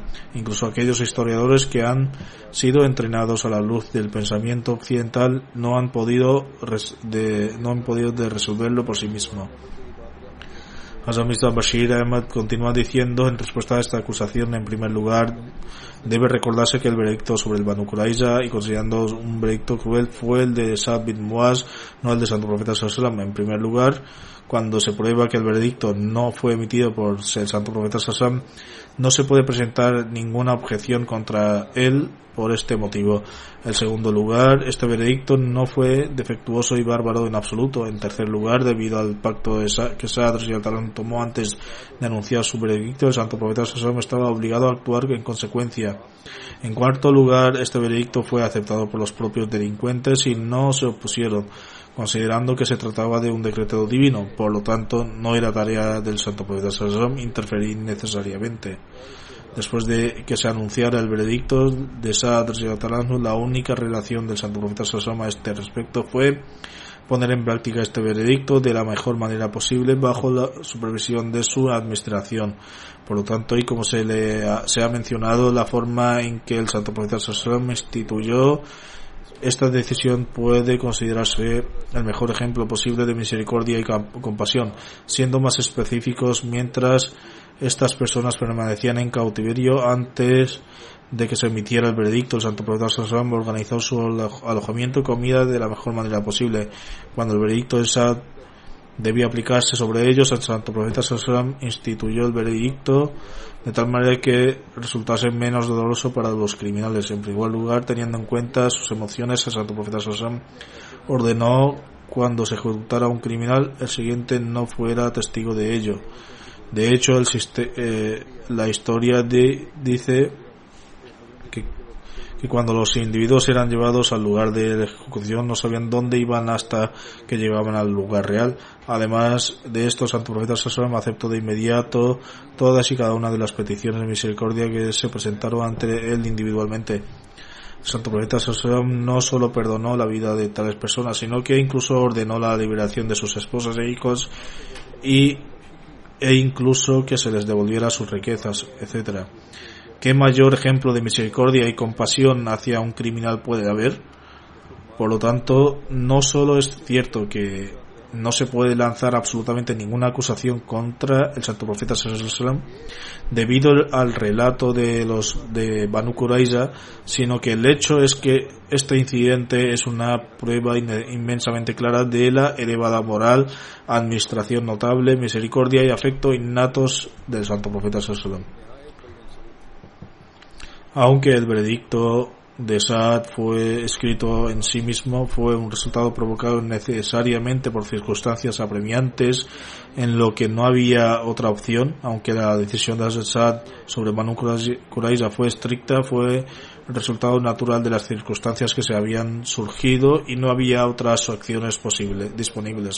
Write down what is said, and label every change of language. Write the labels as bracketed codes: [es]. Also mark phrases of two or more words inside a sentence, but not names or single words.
[es] Incluso aquellos historiadores que han sido entrenados a la luz del pensamiento occidental no han podido resolverlo por sí mismos. Hazrat Mirza Bashir Ahmad continúa diciendo en respuesta a esta acusación: en primer lugar, debe recordarse que el veredicto sobre el Banu Qurayza, y considerando un veredicto cruel, fue el de Sa'd bin Muaz, no el de Santo Profeta [ar] صلى الله عليه وسلم. [es] En primer lugar, cuando se prueba que el veredicto no fue emitido por el Santo Profeta [ar] صلى الله عليه وسلم, [es] no se puede presentar ninguna objeción contra él por este motivo. En segundo lugar, este veredicto no fue defectuoso y bárbaro en absoluto. En tercer lugar, debido al pacto que Sa'd tomó antes de anunciar su veredicto, el Santo Profeta [ar] صلى الله عليه وسلم [es] estaba obligado a actuar en consecuencia. En cuarto lugar, este veredicto fue aceptado por los propios delincuentes y no se opusieron, considerando que se trataba de un decreto divino. Por lo tanto, no era tarea del Santo Profeta [ar] صلى الله عليه وسلم [es] interferir necesariamente. Después de que se anunciara el veredicto de Sa'd, la única relación del Santo Profeta [ar] صلى الله عليه وسلم [es] a este respecto fue poner en práctica este veredicto de la mejor manera posible bajo la supervisión de su administración. Por lo tanto, y como se ha mencionado, la forma en que el Santo Profeta [ar] صلى الله عليه وسلم [es] instituyó esta decisión puede considerarse el mejor ejemplo posible de misericordia y compasión. Siendo más específicos, mientras estas personas permanecían en cautiverio antes de que se emitiera el veredicto, el Santo Profeta [ar] صلى الله عليه وسلم [es] organizó su alojamiento y comida de la mejor manera posible. Cuando el veredicto de Sa'd debía aplicarse sobre ellos, el Santo Profeta [ar] صلى الله عليه وسلم [es] instituyó el veredicto de tal manera que resultase menos doloroso para los criminales. En primer lugar, teniendo en cuenta sus emociones, el Santo Profeta [ar] صلى الله عليه وسلم [es] ordenó cuando se ejecutara un criminal, el siguiente no fuera testigo de ello. De hecho, la historia dice que cuando los individuos eran llevados al lugar de la ejecución no sabían dónde iban hasta que llegaban al lugar real. Además de esto, el Santo Profeta [ar] صلى الله عليه وسلم [es] aceptó de inmediato todas y cada una de las peticiones de misericordia que se presentaron ante él individualmente. El Santo Profeta [ar] صلى الله عليه وسلم [es] no solo perdonó la vida de tales personas, sino que incluso ordenó la liberación de sus esposas e hijos e incluso que se les devolviera sus riquezas, etc. ¿Qué mayor ejemplo de misericordia y compasión hacia un criminal puede haber? Por lo tanto, no solo es cierto que no se puede lanzar absolutamente ninguna acusación contra el Santo Profeta [ar] صلى الله عليه وسلم [es] debido al relato de Banu Qurayza, sino que el hecho es que este incidente es una prueba inmensamente clara de la elevada moral, administración notable, misericordia y afecto innatos del Santo Profeta [ar] صلى الله عليه وسلم. [es] Aunque el veredicto de Sa'd fue escrito en sí mismo, fue un resultado provocado necesariamente por circunstancias apremiantes en lo que no había otra opción. Aunque la decisión de Sa'd sobre Banu Qurayza fue estricta, fue el resultado natural de las circunstancias que se habían surgido y no había otras acciones disponibles.